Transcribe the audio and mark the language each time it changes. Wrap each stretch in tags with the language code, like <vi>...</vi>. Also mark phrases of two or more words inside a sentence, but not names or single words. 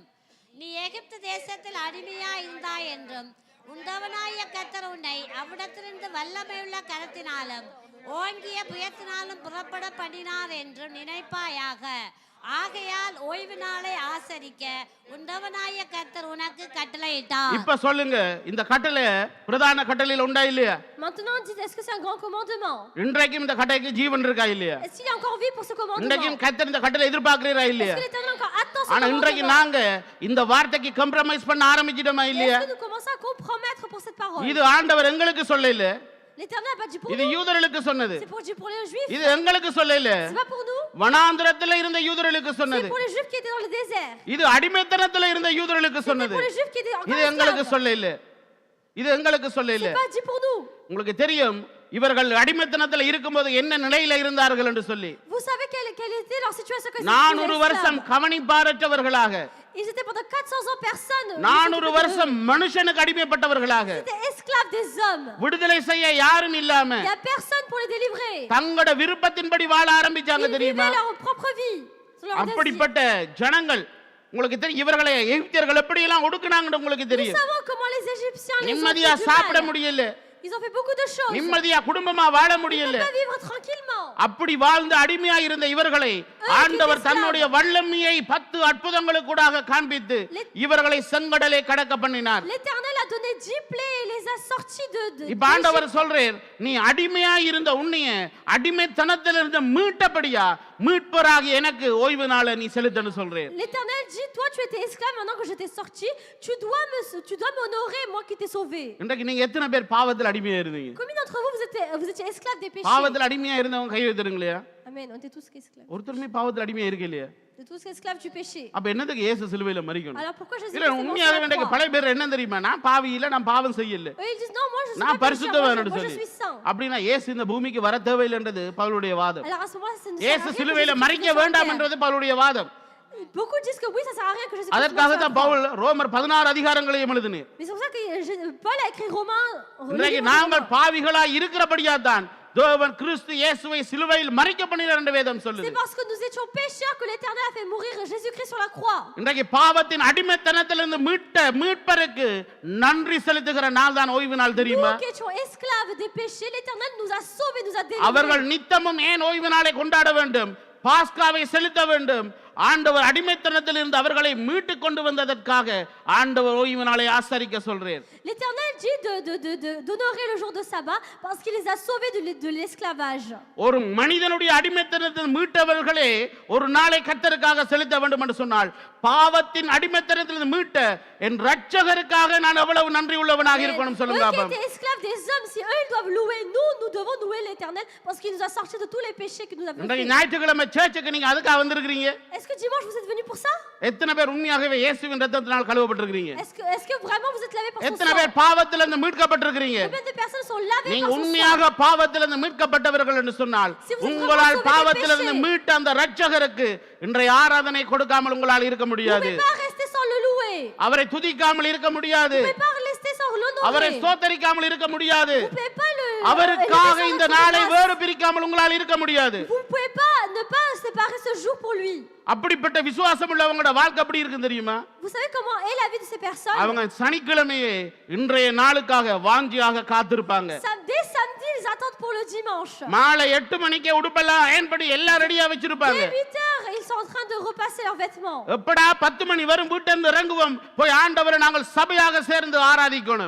<ta>நீ எகிப்து தேசத்தில் அடிமையா இருந்தாய் என்றும் உன் தேவனாகிய கர்த்தர் உன்னை அவ்விடத்திலிருந்து வல்லமையுள்ள கரத்தினாலும் ஓங்கிய புயத்தினாலும் புறப்பட பண்ணினார் என்றும் நினைப்பாயாக. ஆகையால் ஓய்வு நாளை ஆசரிக்க உன் தேவனாகிய கர்த்தர் உனக்கு கட்டளையிட்டார். இப்ப சொல்லுங்க, இந்த கட்டளை பிரதான கட்டளையில் உண்டா இல்லையா?</ta> <fr>Maintenant, dites, est-ce que c'est un grand commandement?</fr> <ta>இன்றைக்கும் இந்த கட்டளைக்கு ஜீவன் இருக்கா இல்லையா?</ta> <fr>Est-ce qu'il y a encore vie pour ce commandement?</fr> <ta>இன்றைக்கும் கர்த்தர் இந்த கட்டளை எதிர்பார்க்கிறீரா இல்லையா?</ta> <fr>Est-ce que l'Éternel encore attend ce</fr> <ta>ஆனா இன்றைக்கு</ta> <fr>commandement?</fr> <ta>நாங்க இந்த வார்த்தைக்கு கம்ப்ரமைஸ் பண்ண ஆரம்பிச்சிட்டோமா இல்லையா?</ta> <fr>Est-ce que nous commençons à compromettre pour cette parole?</fr> <ta>இது ஆண்டவர் எங்களுக்கு சொல்லல,</ta> <fr>L'Éternel n'a pas dit pour</fr> <ta>இது</ta> <fr>nous,</fr> <ta>யூதர்களுக்கு சொன்னது.</ta> <fr>c'est pour les Juifs.</fr> <ta>இது எங்களுக்கு சொல்லல,</ta> <fr>C'est pas pour nous,</fr> <ta>வனாந்திரத்துல இருந்த யூதர்களுக்கு</ta> <fr>c'est</fr> <ta>சொன்னது.</ta> <fr>pour les Juifs qui étaient dans le désert.</fr> <ta>இது அடிமைத்தனத்துல இருந்த யூதர்களுக்கு</ta> <fr>C'est</fr> <ta>சொன்னது.</ta> <fr>pour les Juifs qui étaient encore</fr> <ta>இது எங்களுக்கு</ta> <fr>esclaves.</fr> <ta>சொல்லல, இது எங்களுக்கு சொல்லல.</ta> <fr>C'est pas dit pour nous.</fr> <ta>உங்களுக்கு தெரியும் இவர்கள் அடிமைத்தனத்துல இருக்கும்போது என்ன நிலையில இருந்தார்கள் என்று சொல்லி.</ta> <fr>Vous savez quelle était leur situation quand ils</fr> <ta>400</ta> <fr>étaient</fr> <ta>வருஷம்</ta> <fr>esclaves?</fr> <ta>கவனிப்பாரற்றவர்களாக,</ta> <fr>Ils étaient pendant 400 ans personne.</fr> <ta>400 வருஷம் மனுஷனுக்கு அடிமைப்பட்டவர்களாக,</ta> <fr>Ils étaient esclaves des hommes.</fr> <ta>விடுதலை செய்ய யாரும் இல்லாம</ta> <fr>Il n'y a personne pour les délivrer.</fr> <ta>தங்களோட விருப்பத்தின்படி வாழ ஆரம்பிச்சாங்க</ta> <fr>Ils</fr> <ta>தெரியுமா?</ta> <fr>vivaient leur propre vie. selon leur désir.</fr> <ta>அப்படிப்பட்ட ஜனங்கள் உங்களுக்கு தெரியும். இவர்களை எகிப்தியர்கள் எப்படி எல்லாம் ஒடுக்குனாங்கன்னு உங்களுக்கு</ta> <fr>Nous</fr> <ta>தெரியும்.</ta> <fr>savons comment les Égyptiens les ont</fr> <ta>நிம்மதியா</ta> <fr>fait du</fr> <ta>சாப்பிட</ta> <fr>mal.</fr> <ta>முடியல,</ta> <fr>Ils ont fait beaucoup de choses.</fr> <ta>நிம்மதியா குடும்பமா வாழ</ta> <fr>Ils ne</fr> <ta>முடியல.</ta> <fr>peuvent pas vivre tranquillement.</fr> <ta>அப்படி வாழ்ந்து அடிமையா இருந்த இவர்களை ஆண்டவர் தன்னுடைய வல்லமையை 10 அற்புதங்களுக்கூடாக காண்பித்து இவர்களை செங்கடலை கடக்க பண்ணினார்.</ta> <fr>L'Éternel a donné 10 plaies et les a sortis de</fr> <ta>இப்ப ஆண்டவர் சொல்றேன், நீ அடிமையா இருந்த உன்னைய அடிமைத்தனத்திலிருந்து மீட்டபடியா மீட்பராகி எனக்கு ஓய்வு நாளை நீ செலுத்தன்னு சொல்றேன்.</ta> <fr>L'Éternel dit, toi tu étais esclave, maintenant que je t'ai sorti, tu dois m'honorer, moi qui t'ai sauvé.</fr> <ta>இன்றைக்கு நீங்க எத்தனை பேர் பாவத்தில் அடிமையா இருந்தீங்க?</ta> <fr>Combien d'entre vous vous étiez esclaves des péchés?</fr> <ta>பாவத்தில் அடிமையா இருந்தவங்க கை வைத்துருங்களா?</ta> <fr>Amen, on était tous esclaves.</fr> <ta>ஒருத்தருமே பாவத்தில் அடிமையா இருக்க இல்லையா?</ta> <fr>On était tous esclaves du péché.</fr> <ta>அப்ப என்னதுக்கு இயேசு சிலுவையில மரிக்கணும்?</ta> <fr>Alors pourquoi Jésus</fr> <ta>இல்ல</ta> <fr>est mort sur</fr> <ta>உண்மையாவே</ta> <fr>la</fr> <ta>இன்றைக்கு</ta> <fr>croix?</fr> <ta>பல பேர் என்ன தெரியுமா, நான் பாவி இல்ல, நான் பாவம் செய்யல,</ta> <fr>Eux ils disent non, moi je suis</fr> <ta>நான்</ta> <fr>pas pécheur,</fr> <ta>பரிசுத்தவான்</ta> <fr>moi</fr> <ta>சொல்லி.</ta> <fr>je suis saint.</fr> <ta>அப்படின்னா இயேசு இந்த பூமிக்கு வர தேவையில்லைன்றது பவுலுடைய வாதம்.</ta> <fr>Alors à ce moment-là, ça ne sert à</fr> <ta>இயேசு</ta> <fr>rien que</fr> <ta>சிலுவையில</ta> <fr>Jésus</fr> <ta>மரிக்க</ta> <fr>soit sur</fr> <ta>வேண்டாம்</ta> <fr>terre.</fr> <ta>என்றது பவுலுடைய வாதம்.</ta> <fr>Beaucoup disent que oui, ça sert à rien que Jésus soit sur</fr> <ta>அதற்காக</ta> <fr>la</fr> <ta>தான்</ta> <fr>croix.</fr> <ta>பவுல் ரோமர் 16 அதிகாரங்களையும் எழுதினார்.</ta> <fr>Mais c'est pour ça que Paul a écrit Romains.</fr> <ta>இன்றைக்கு நாங்கள் பாவிகளாய் இருக்கிறபடியா தான் தேவன் கிறிஸ்து இயேசுவை சிலுவையில் மரிக்க பண்ணினார் என்று வேதம் சொல்லுது.</ta> <fr>C'est parce que nous étions pécheurs que l'Éternel a fait mourir Jésus-Christ sur la croix.</fr> <ta>இன்றைக்கு பாவத்தின் அடிமைத்தனத்திலிருந்து மீட்பருக்கு நன்றி செலுத்துகிற நாள் தான் ஓய்வு நாள் தெரியுமா?</ta> <fr>Nous qui étions esclaves des péchés, l'Éternel nous a sauvés, nous a délivrés.</fr> <ta>அவர்கள் நித்தமும் ஏன் ஓய்வு நாளை கொண்டாட வேண்டும், பாஸ்காவை செலுத்த வேண்டும்? ஆண்டவர் அடிமைத்தனத்தில் இருந்து அவர்களை மீட்டு கொண்டு வந்ததற்காக ஆண்டவர் ஓய்வு நாளை ஆசரிக்க சொல்றேன்.</ta> <fr>L'Éternel dit d'honorer le jour de sabbat parce qu'il les a sauvés de l'esclavage.</fr> <ta>ஒரு மனிதனுடைய அடிமைத்தனத்தில் மீட்டவர்களே ஒரு நாளை கர்த்தருக்காக செலுத்த வேண்டும் என்று சொன்னால், பாவத்தின் அடிமைத்தனத்தில் மீட்ட என் இரட்சகருக்காக நான் எவ்வளவு நன்றி உள்ளவனாக இருக்கணும் சொல்லுங்க.</ta> <fr>Eux qui étaient esclaves des hommes, si eux ils doivent louer, nous devons louer l'Éternel parce qu'il nous a sortis de tous les péchés que nous avions</fr> <ta>இன்றைக்கு</ta> <fr>fait.</fr> <ta>ஞாயிற்றுக்கிழமை சர்ச்சுக்கு நீங்க அதுக்காக வந்திருக்கிறீங்க?</ta> <fr>Est-ce que dimanche vous êtes venus pour ça?</fr> <ta>எத்தனை பேர் உண்மையாகவே இயேசுவின் இரத்தத்தினால் கழுவப்பட்டிருக்கிறீங்க?</ta> <fr>Est-ce que vraiment vous êtes lavés par son</fr> <ta>எத்தனை</ta> <fr>sang?</fr> <ta>பேர் பாவத்திலிருந்து மீட்கப்பட்டிருக்கிறீங்க?</ta> <fr>Combien de personnes sont lavées</fr> <ta>நீங்க</ta> <fr>par son sang?</fr> <ta>உண்மையாக பாவத்திலிருந்து மீட்கப்பட்டவர்கள் என்று சொன்னால்,</ta> <fr>Si vous êtes</fr> <ta>உங்களால்</ta> <fr>vraiment</fr> <ta>பாவத்திலிருந்து</ta> <fr>sauvés des</fr> <ta>மீட்ட அந்த இரட்சகருக்கு இன்றைய ஆராதனை கொடுக்காமல் உங்களால் இருக்க</ta> <fr>Vous ne</fr> <ta>முடியாது.</ta> <fr>pouvez pas rester sans le louer.</fr> <ta>அவரை துதிக்காமல் இருக்க முடியாது.</ta> <fr>Vous ne pouvez pas rester sans</fr> <ta>அவரை</ta> <fr>l'honorer.</fr> <ta>ஸ்தோத்தரிக்காமல் இருக்க முடியாது.</ta> <fr>Vous ne pouvez pas le</fr> <ta>அவருக்காக</ta> <fr>élever</fr> <ta>இந்த</ta> <fr>sur votre</fr> <ta>நாளை</ta> <fr>place.</fr> <ta>வேறு பிரிக்காமல் உங்களால் இருக்க முடியாது.</ta> <fr>Vous ne pouvez pas ne pas séparer ce jour pour lui.</fr> <ta>அப்படிப்பட்ட விசுவாசம் உள்ளவங்களோட வாழ்க்கை எப்படி இருக்கு தெரியுமா?</ta> <fr>Vous savez comment est la vie de ces personnes?</fr> <ta>அவங்க சனிக்கிழமையே இன்றைய நாளுக்காக வாஞ்சியாக காத்திருப்பாங்க.</ta> <fr>Dès samedi, ils attendent pour le dimanche.</fr> <ta>மாலை 8 மணிக்கே உடுப்பெல்லாம் அயன் பண்ணி எல்லாம் ரெடியா வச்சிருப்பாங்க.</ta> <fr>Dès 8 heures, ils sont en train de repasser leurs vêtements.</fr> <ta>எப்படா 10 மணி வரும் வீட்ல இருந்து இறங்குவோம் போய் ஆண்டவரை நாங்கள் சபையாக சேர்ந்து ஆராதிக்கணும்.</ta>